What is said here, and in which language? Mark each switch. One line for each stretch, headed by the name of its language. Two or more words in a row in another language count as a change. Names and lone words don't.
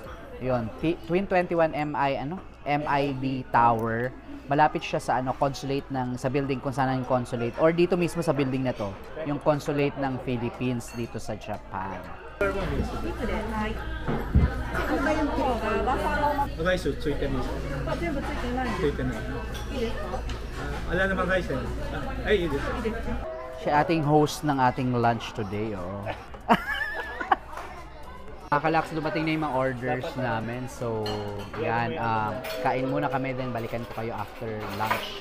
Filipino: Yun, Twin 21 MID Tower. Malapit siya sa consulate sa building kung saan yung consulate or dito mismo sa building na to, yung consulate ng Philippines dito sa Japan.
Japanese: Rice ついてます。全部ついてない。
Filipino: Wala naman rice eh. Ay,
Japanese: iです。
Filipino: Siya ating host ng ating
English: lunch today,
Filipino: Mga kalaks, dumating na yung mga orders namin. So, yan. Kain muna kami, then balikan ko kayo
English: after lunch.